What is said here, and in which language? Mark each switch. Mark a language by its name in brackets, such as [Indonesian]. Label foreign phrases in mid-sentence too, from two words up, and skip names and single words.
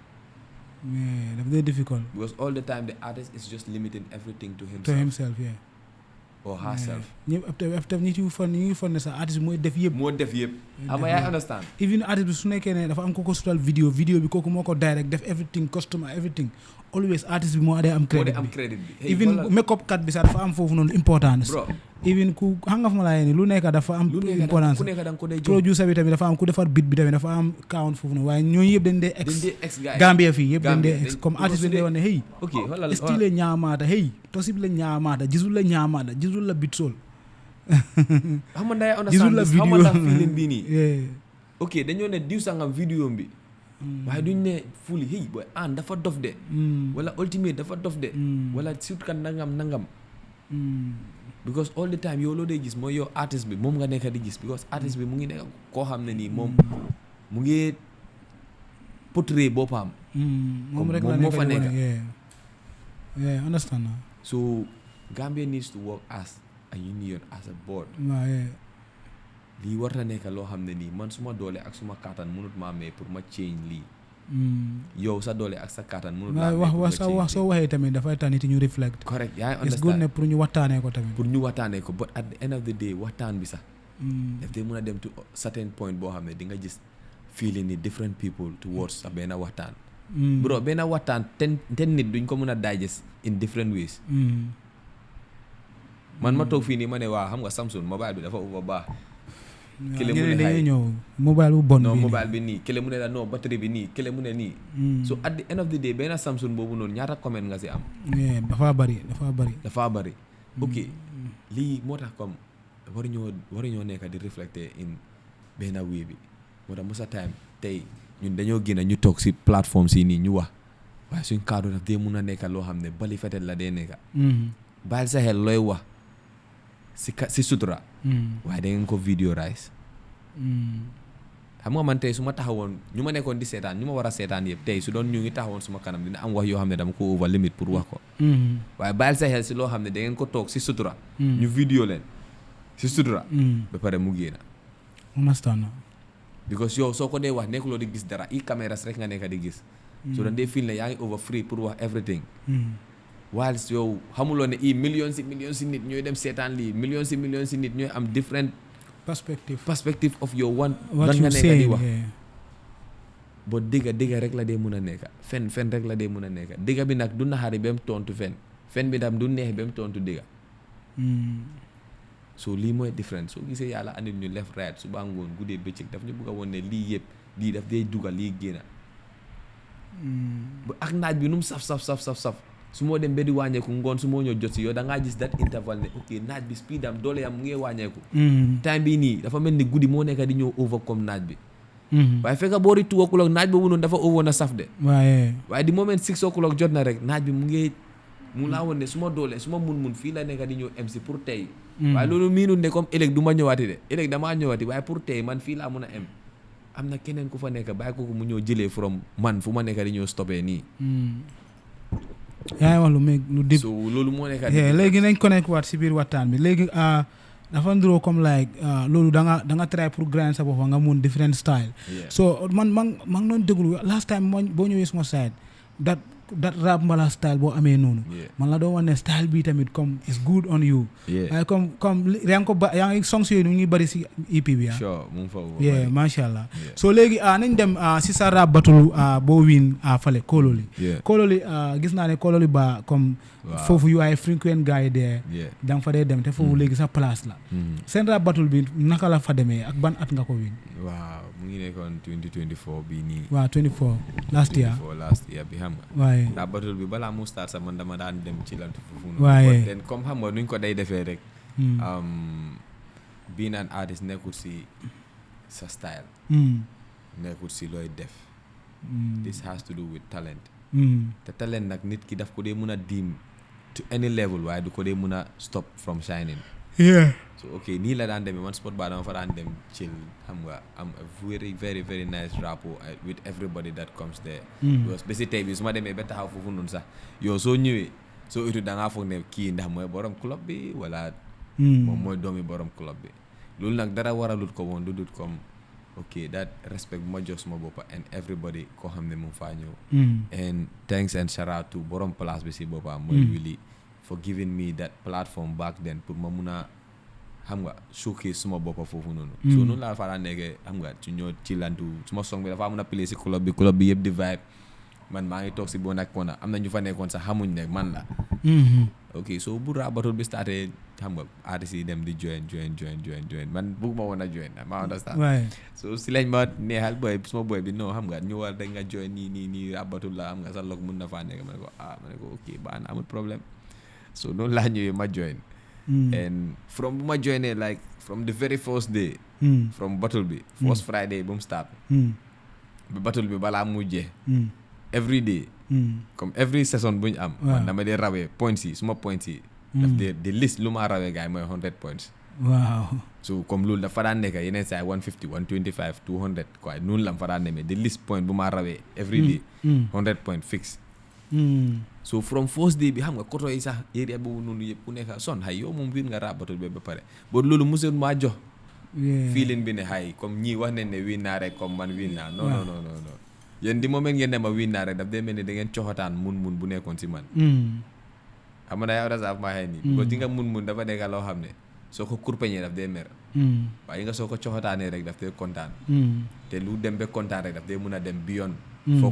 [Wolof] daf dee difficult [English] because all the time the artist is just limiting everything to himself or herself [Wolof] ñëpp after ñi ci fan ñu ngi fan ne sax artiste mooy def yëpp ama yaa understand even artiste bi su nekkee ne dafa am ko ko sutal vidéo bi kooku moo ko direct def [English] everything customer everything always [Wolof] artiste bi moo dee am credit bi even make-up kat bi sax dafa am foofu noonu importance even ku xam nga fa ma laa yee lu nekk dafa am importance producer bi tamit dafa am ku defar beat bi tamit dafa am count foofu noonu waaye ñooñu yëpp dañ dee ex Gambia fii yëpp dañ dee ex comme artiste bi dañ dee wax ne hey style la ñaamaata hey Toshib la ñaamaata jisul la ñaamaata jisul la [English] beat soul [Wolof] xam nga understand xam nga feeling bii nii ok dañoo ne diw sangam vidéo bi waaye duñ ne [English] fully hey boy [Wolof] dafa dof de wala ultimate dafa dof de wala suit kan nangam [English] because all the time [Wolof] yow loo dee gis mooy yow artiste bi moom nga nekk di gis because artiste bi mu ngi nekk koo xam ne nii moom mu ngi portray boppam moom rek la moo fa nekk understand [English] so Gambia needs to work as a union as a board [Wolof] lii war na nekk loo xam ne nii man suma doole ak suma kàttan mënut maa may pour ma change lii yow sa doole ak sa kàttan mënut maa may pour ma change wax soo waxee tamit dafay tax nit ñu reflect correct yaa ngi understand [English] it's good [Wolof] ne pour ñu waxtaanee ko tamit [English] but at the end of the day [Wolof] waxtaan bi sax daf dee mën a dem [English] to certain point [Wolof] boo xam ne di nga gis feeling ni [English] different people towards [Wolof] sa benn waxtaan bro benn waxtaan ten nit duñ ko mën a digest [English] in different ways [Wolof] man ma toog fii nii ma ne waa xam nga Samsung mobile bi dafa over baax kële mu ne dañuy ñëw mobile bu bon mobile bi nii kële mu ne la [French] non batterie [Wolof] bi nii kële mu ne nii [English] so at the end of the day [Wolof] benn Samsung boobu noonu ñaata comment nga si am dafa bari ok lii moo tax comme waruñoo nekk di reflecter in benn wii bi moo tax [English] most of time [Wolof] tey ñun dañoo génn ñu toog si plateforme si nii ñu wax waaye suñ kaddu daf dee mun a nekk loo xam ne bali fetel la dee nekk bàyyil sa xel looy wax si sutura waaye da ngeen ko videorize xam nga man tey su ma taxawoon ñu ma nekkoon di seetaan ñu ma war a seetaan yëpp tey su doon ñu ngi taxawoon suma kanam dina am wax yoo xam ne dama ko [English] over limit [Wolof] pour wax ko waaye bàyyil sa xel si loo xam ne da ngeen ko toog si sutura ñu video leen si sutura ba pare mu génn understand because yow soo ko dee wax nekkuloo di gis dara i caméras rek nga nekk di gis so dañ dee feel ne yaa ngi [English] over free [Wolof] pour wax [English] everything whilst [Wolof] yow xamuloo ne millions si nit ñooy dem seetaan lii millions si nit ñooy am [English] different perspective of your one [Wolof] lan nga nekk di wax boo dëgga rek la dee mun a nekk fen rek la dee mun a nekk dëgga bi nag du naxari ba mu tontu fen bi tam du neex ba mu tontu dëgga so lii mooy difference soo gisee yàlla andil ñu [English] left right [Wolof] suba ngoon guddee bëccëg daf ñu bëgg a woon ne lii yëpp lii daf dee dugal lii génna ak naaj bi nu mu saf su moo dem ba di wàññeeku ngoon su moo ñëw jot si yow da ngaa gis [English] that interval [Wolof] ne ok naaj bi speed am doole yam mu ngi wàññeeku time bii nii dafa mel ni guddi moo nekk di ñëw overcome naaj bi waaye fekk boori 2 o'clock naaj boobu noonu dafa over na saf de waaye di moment 6 o'clock jot na rek naaj bi mu laa woon ne su ma doole su ma mun fii la nekk di ñëw MC pour tey waaye loolu miinul ne comme ëllëg du ma ñëwaati de ëllëg damaa ñëwaati waaye pour tey man fii laa mun a am na keneen ku fa nekk bàyyi ko mu ñëw jëlee from man fu ma nekk di ñëw stoppé nii yaa ngi wax lu dib so loolu moo nekk léegi nañ connect waat si biir waxtaan bi léegi dafa nduroo comme like loolu da nga try pour grind sa bopp nga mun [English] different style [Wolof] so man noonu déglu last time boo ñëwee suma [English] side that rap [Wolof] mbala style boo amee noonu man la doon wax ne style bi tamit comme [English] is good on you [Wolof] waaye comme yaa ngi songs yooyu ñu ngi bëri si EP bi [Arabic] masha Allah [Wolof] so léegi nañ dem si sa [English] rap battle [Wolof] boo win fale Kololi gis naa ne Kololi ba comme foofu yu ay frequent gars yi dee da nga fa dee dem te foofu léegi sa place la seen [English] rap battle [Wolof] bi naka la fa demee ak ban at nga ko win waaw mu ngi nekkoon 2024 bii nii waaw 24 [English] last year [Wolof] bi xam nga waaye [English] rap battle [Wolof] bi balaa mu start sax man dama daan dem ci lantu foofu waaye den comme xam nga nuñ ko day defee rek [English] being an artist [Wolof] nekkul si sa style nekkul si looy def [English] this has to do with talent [Wolof] te talent nag nit ki daf ko dee mun a diim [English] to any level [Wolof] waaye du ko dee mun a [English] stop from shining so ok [Wolof] nii la daan demee man sport ba dama fa daan dem chill xam nga am [English] a very very very nice rapport with everybody that comes there because [Wolof] ba si tey bi su ma demee ba taxaw foofu noonu sax yow soo ñëwee soo itu da ngaa foog ne kii ndax mooy borom club bi wala moom mooy doomi borom club bi loolu nag dara waralut ko woon lu dut comme [English] ok that respect [Wolof] bu ma jox suma boppa [English] and everybody [Wolof] koo xam ne mu faa ñëw [English] and thanks and shout out to [Wolof] borom place bi si boppa mooy [English] really for giving me that platform back then [Wolof] pour ma mun a xam nga showcase suma boppa foofu noonu so noonu laa fa daan nekkee xam nga ci ñoo ci lantu suma song bi dafa mun a play si club bi yëpp di vibe man maa ngi toog si boo nak kona am na ñu fa nekkoon sax xamuñ ne man la ok so bu [English] rap battle [Wolof] bi starté xam nga artistes yi dem di join man bëgguma woon a join ma understand so si lañ ma neexal boy suma boy bi non xam nga ñu war rek nga join nii rap battle la xam nga sa log mun na faa nekk ma ne ko ok baax na amul problème so noonu laa ñëwee ma join [English] and from [Wolof] bu ma joinee [English] like from the very first day from battle [Wolof] bi [English] first Friday [Wolof] bu mu start bi battle bi balaa mu jeex [English] every day [Wolof] comme [English] every session [Wolof] bu ñu am man dama dee rawee points yi suma points yi daf dee [English] the list [Wolof] lu ma rawee gars yi mooy 100 points waaw so comme loolu dafa daan nekk yeneen saa 150 125 200 quoi noonu la fa daan demee [English] the list point [Wolof] bu ma rawee [English] every day [Wolof] 100 point fixe so from [English] first day [Wolof] bi xam nga koto yi sax area boobu noonu yëpp ku nekk son xay yow moom win nga [English] rap battle [Wolof] bi ba pare boo loolu musul maa jox feeling bi ne xay comme ñii wax nañ ne win naa rek comme man win naa non yéen di moment ngeen ne ma win naa rek daf dee mel ni da ngeen coxataan mun bu nekkoon si man xam nga yow dasaaf maa xëy nii because di nga mun dafa nekk loo xam ne soo ko kurpeñee daf dee mer waaye nga soo ko coxataanee rek daf dee kontaan te lu dem ba kontaan rek daf dee mun a dem beyond foo